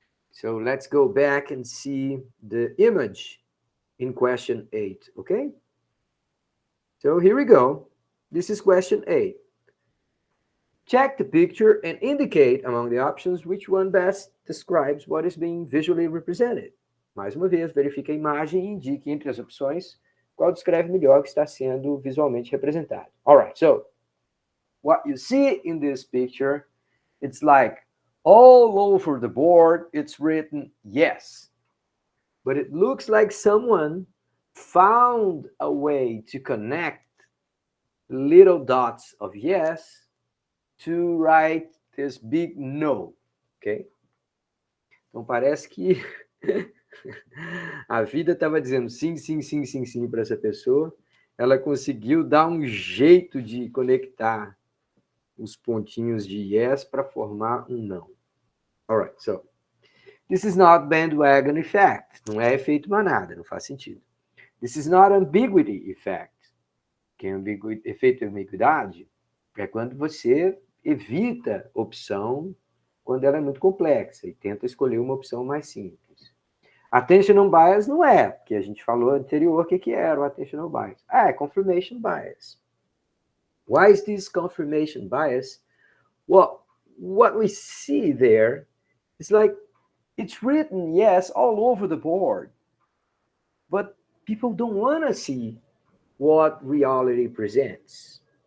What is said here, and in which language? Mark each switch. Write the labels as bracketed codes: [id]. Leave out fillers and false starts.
[en] So let's go back and see the image in question 8, okay? So here we go. This is question 8. Check the picture and indicate among the options which one best describes what is being visually represented. [pt] Mais uma vez, verifique a imagem e indique entre as opções qual descreve melhor o que está sendo visualmente representado. [en] All right, so what you see in this picture, it's like all over the board, it's written yes. But it looks like someone found a way to connect little dots of yes to write this big no, ok? [pt] Então parece que a vida estava dizendo sim, sim, sim, sim, sim para essa pessoa. Ela conseguiu dar um jeito de conectar os pontinhos de yes para formar um não. [en] Alright, so this is not bandwagon effect. [pt] Não é efeito manada, não faz sentido. [en] This is not ambiguity effect. [pt] Que é efeito ambiguidade é quando você evita opção quando ela é muito complexa e tenta escolher uma opção mais simples. Attentional bias não é, porque a gente falou anterior o que era o attentional bias. É confirmation bias. [en] Why is this confirmation bias? Well, what we see there is like it's written yes all over the board, but people don't want to see what reality presents.